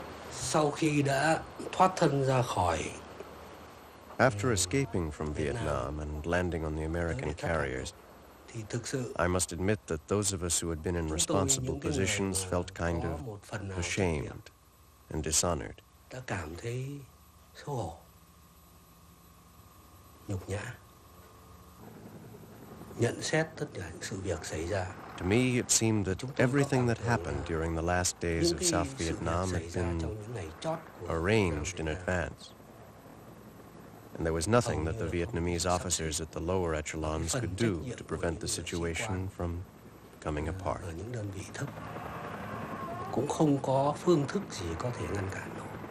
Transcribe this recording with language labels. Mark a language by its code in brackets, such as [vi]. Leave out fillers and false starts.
[vi] Sau khi đã thoát thân ra khỏi [en] After escaping from Vietnam and landing on the American carriers, I must admit that those of us who had been in responsible positions felt kind of ashamed and dishonored. [vi] đã cảm thấy xấu hổ, nhục nhã, nhận xét tất cả những sự việc xảy ra. [en] To me, it seemed that everything that happened during the last days of South Vietnam had been arranged in advance. And there was nothing that the Vietnamese officers at the lower echelons could do to prevent the situation from coming apart. [vi] Ở những đơn vị thấp cũng không có phương thức gì có thể ngăn cản nổi.